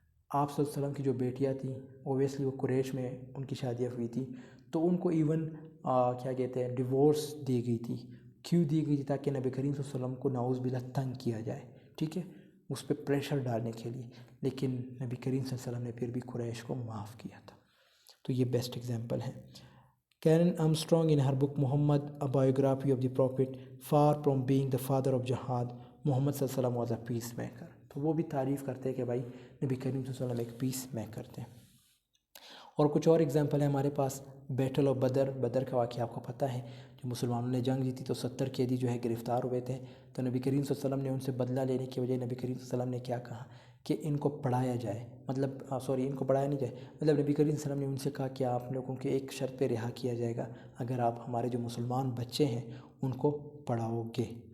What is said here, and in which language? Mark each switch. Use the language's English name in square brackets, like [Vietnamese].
[Urdu] آپ صلی اللہ علیہ وسلم کی جو بیٹیاں تھیں اوبیسلی وہ قریش میں ان کی شادیاں ہوئی تھی, تو ان کو ایون کیا کہتے ہیں ڈیورس دی گئی تھی. کیوں دی گئی تھی؟ تاکہ نبی کریم صلی اللہ علیہ وسلم کو نعوذ باللہ تنگ کیا جائے, ٹھیک ہے, اس پہ پریشر ڈالنے کے لیے. لیکن نبی کریم صلی اللہ علیہ وسلم نے پھر بھی قریش کو معاف کیا تھا. تو یہ بیسٹ ایگزامپل ہے. [English] Karen Armstrong in her book Muhammad, a biography of the Prophet, far from being the father of jihad, Muhammad صلی اللہ علیہ وسلم was a peacemaker. [Urdu] تو وہ بھی تعریف کرتے ہیں کہ بھائی نبی کریم صلی اللہ علیہ وسلم ایک پیس میکر تھے. اور کچھ اور ایگزامپل ہے ہمارے پاس. بیٹل آف بدر کا واقعہ آپ کو پتہ ہے, جو مسلمانوں نے جنگ جیتی تو 70 قیدی جو ہے گرفتار ہوئے تھے. تو نبی کریم صلی اللہ علیہ وسلم نے ان سے بدلہ لینے کی وجہ نبی کریم صلی اللہ علیہ وسلم نے کیا کہا کہ ان کو پڑھایا جائے, ان کو پڑھایا نہیں جائے, نبی کریم صلی اللہ علیہ وسلم نے ان سے کہا کہ آپ لوگوں کے ایک شرط پہ رہا کیا جائے گا, اگر آپ ہمارے جو مسلمان بچے ہیں ان کو پڑھاؤ گے.